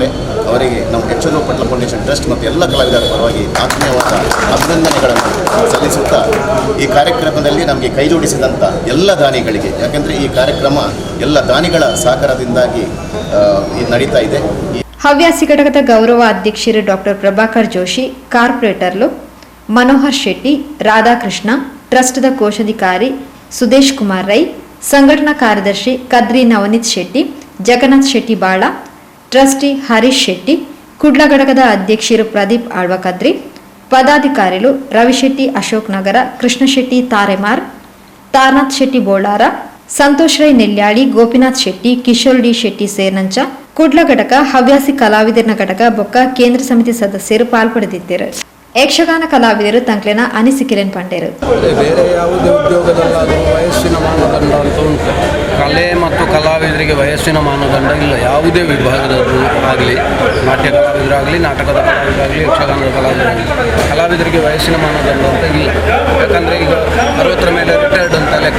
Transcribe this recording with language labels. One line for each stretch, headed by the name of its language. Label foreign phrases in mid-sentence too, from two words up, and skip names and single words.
Kannada: ಅವರಿಗೆ ನಮ್ಮ ಯಕ್ಷಧ್ರುವ ಪಟ್ಲ ಫೌಂಡೇಶನ್ ಟ್ರಸ್ಟ್ ಮತ್ತು ಎಲ್ಲ ಕಲಾವಿದರ ಪರವಾಗಿ ಆತ್ಮೀಯವಾದ ಅಭಿನಂದನೆಗಳನ್ನು ಸಲ್ಲಿಸುತ್ತಾ ಈ ಕಾರ್ಯಕ್ರಮದಲ್ಲಿ ನಮಗೆ ಕೈ ಜೋಡಿಸಿದಂಥ ಎಲ್ಲ ದಾನಿಗಳಿಗೆ, ಯಾಕೆಂದರೆ ಈ ಕಾರ್ಯಕ್ರಮ ಎಲ್ಲ ದಾನಿಗಳ ಸಹಕಾರದಿಂದಾಗಿ ನಡೀತಾ ಇದೆ.
Tulu: ಹವ್ಯಾಸಿ ಘಟಕದ ಗೌರವ ಅಧ್ಯಕ್ಷರು ಡಾಕ್ಟರ್ ಪ್ರಭಾಕರ್ ಜೋಶಿ, ಕಾರ್ಪೊರೇಟರ್ಲು ಮನೋಹರ್ ಶೆಟ್ಟಿ, ರಾಧಾಕೃಷ್ಣ, ಟ್ರಸ್ಟ್ದ ಕೋಶಾಧಿಕಾರಿ ಸುದೇಶ್ ಕುಮಾರ್ ರೈ, ಸಂಘಟನಾ ಕಾರ್ಯದರ್ಶಿ ಕದ್ರಿ ನವನೀತ್ ಶೆಟ್ಟಿ, ಜಗನ್ನಾಥ್ ಶೆಟ್ಟಿ ಬಾಳ, ಟ್ರಸ್ಟಿ ಹರೀಶ್ ಶೆಟ್ಟಿ, ಕುಡ್ಲ ಘಟಕದ ಅಧ್ಯಕ್ಷರು ಪ್ರದೀಪ್ ಆಳ್ವಕದ್ರಿ, ಪದಾಧಿಕಾರಿಗಳು ರವಿಶೆಟ್ಟಿ ಅಶೋಕ್ ನಗರ, ಕೃಷ್ಣ ಶೆಟ್ಟಿ ತಾರೆಮಾರ್, ತಾರನಾಥ್ ಶೆಟ್ಟಿ ಬೋಳಾರ, ಸಂತೋಷ್ ರೈ ನೆಲ್ಯಾಳಿ, ಗೋಪಿನಾಥ್ ಶೆಟ್ಟಿ, ಕಿಶೋರ್ ಡಿ ಶೆಟ್ಟಿ ಸೇರ್ನಂಚ ಕುಡ್ಲ ಘಟಕ, ಹವ್ಯಾಸಿ ಕಲಾವಿದರ ಘಟಕ ಬೊಕ್ಕ ಕೇಂದ್ರ ಸಮಿತಿ ಸದಸ್ಯರು ಪಾಲ್ಪಡೆದಿದ್ದರು. ಯಕ್ಷಗಾನ ಕಲಾವಿದರು ತಂಕ್ಲೆನ ಅನಿಸಿಕೆಯನ್ನು ಪಂಡರು.
Kannada: ಬೇರೆ ಯಾವುದೇ ಉದ್ಯೋಗದಲ್ಲಾದರೂ ವಯಸ್ಸಿನ ಮಾನದಂಡ ಅಂತ ಉಂಟು. ಕಲೆ ಮತ್ತು ಕಲಾವಿದರಿಗೆ ವಯಸ್ಸಿನ ಮಾನದಂಡ ಇಲ್ಲ. ಯಾವುದೇ ವಿಭಾಗದದ್ದು ಆಗಲಿ, ನಾಟ್ಯ ಕಲಾವಿದರಾಗಲಿ, ನಾಟಕದ ಕಲಾವಿದರಾಗಲಿ, ಯಕ್ಷಗಾನದ ಕಲಾವಿದರಿಗೆ ವಯಸ್ಸಿನ ಮಾನದಂಡ ಅಂತ ಇಲ್ಲ. ಯಾಕಂದರೆ ಈಗ 60 ಮೇಲೆ ರಿಟೈರ್ಡ್ ಅಂತ ಲೆಕ್ಕ.